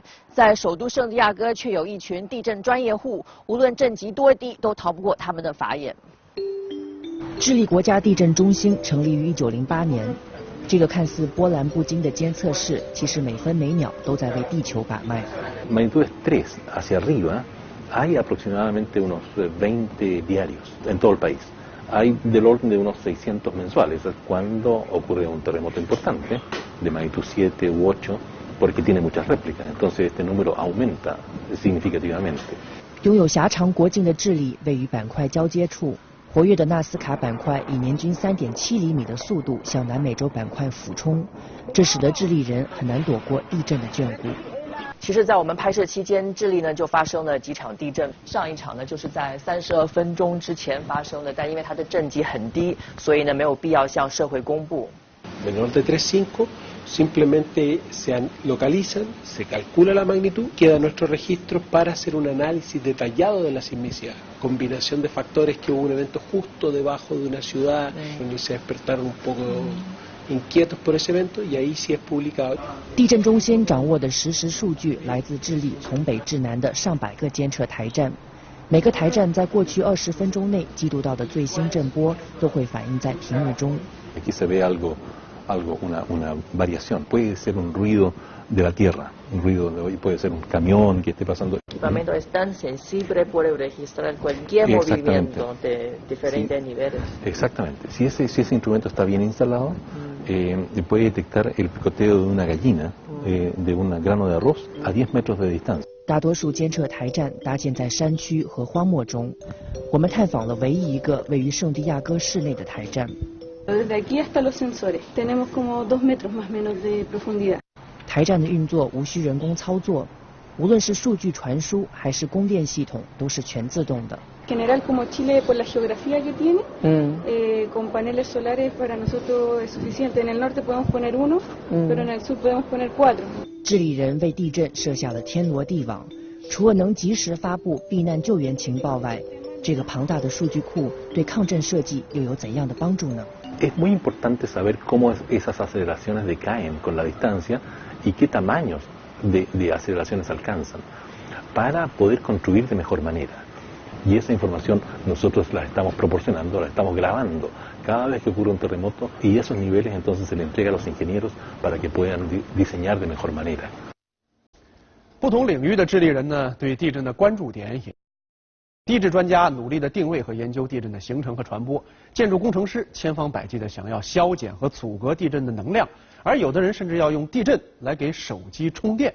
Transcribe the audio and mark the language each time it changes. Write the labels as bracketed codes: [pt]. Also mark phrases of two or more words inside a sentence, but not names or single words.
[zh] 在首都圣地亚哥，却有一群地震专业户，无论震级多低，都逃不过他们的法眼。智利国家地震中心成立于1908年，这个看似波澜不惊的监测室，其实每分每秒都在为地球把脉。 [es] Magnitudes 3 hacia arriba, hay aproximadamente unos 20 diarios en todo el país. Hay del orden de unos 600 mensuales cuando ocurre un terremoto importante de magnitud 7 u 8, porque tiene muchas réplicas. Entonces este número aumenta significativamente. [zh] 拥有狭长国境的智利位于板块交接处。活跃的纳斯卡板块以年均3.7厘米的速度向南美洲板块俯冲，这使得智利人很难躲过地震的眷顾。其实，在我们拍摄期间，智利呢就发生了几场地震。上一场呢就是在32分钟之前发生的，但因为它的震级很低，所以呢没有必要向社会公布。 [es] Menor de 3.5 simplemente se localizan, se calcula la magnitud, queda nuestro registro para hacer un análisis detallado de la sismicidad. Combinación de factores que hubo un evento justo debajo de una ciudad y se despertaron un poco inquietos por ese evento y ahí sí es publicado. [zh] 地震中心掌握的实时数据来自智利从北至南的上百个监测台站，每个台站在过去20分钟内记录到的最新震波都会反映在屏幕中。 [es] Aquí se ve una variación. Puede ser un ruido de la tierra, un ruido puede ser un camión que esté pasando. El equipamiento es tan sensible, puede registrar cualquier movimiento de diferentes niveles. Exactamente. Si ese instrumento está bien instalado, puede detectar el picoteo de una gallina, de un grano de arroz a 10 metros de distancia. [zh] 大多数监测台站搭建在山区和荒漠中。我们探访了唯一一个位于圣地亚哥市内的台站。 [es] Desde aquí hasta los sensores tenemos como 2 metros más o menos de profundidad. [zh] 台站的运作无需人工操作，无论是数据传输还是供电系统都是全自动的。 [es] General como Chile por la geografía que tiene, con paneles solares para nosotros es suficiente. En el norte podemos poner 1, pero en el sur podemos poner 4. [zh] 智利人为地震设下了天罗地网，除了能及时发布避难救援情报外，这个庞大的数据库对抗震设计又有怎样的帮助呢？ [es] Es muy importante saber cómo esas aceleraciones decaen con la distancia y qué tamaños de aceleraciones alcanzan para poder construir de mejor manera. Y esa información nosotros la estamos proporcionando, la estamos grabando cada vez que ocurre un terremoto y esos niveles entonces se le entrega a los ingenieros para que puedan diseñar de mejor manera. [zh] 不同领域的智利人呢，对地震的关注点也。地质专家努力地定位和研究地震的形成和传播，建筑工程师千方百计地想要消减和阻隔地震的能量，而有的人甚至要用地震来给手机充电。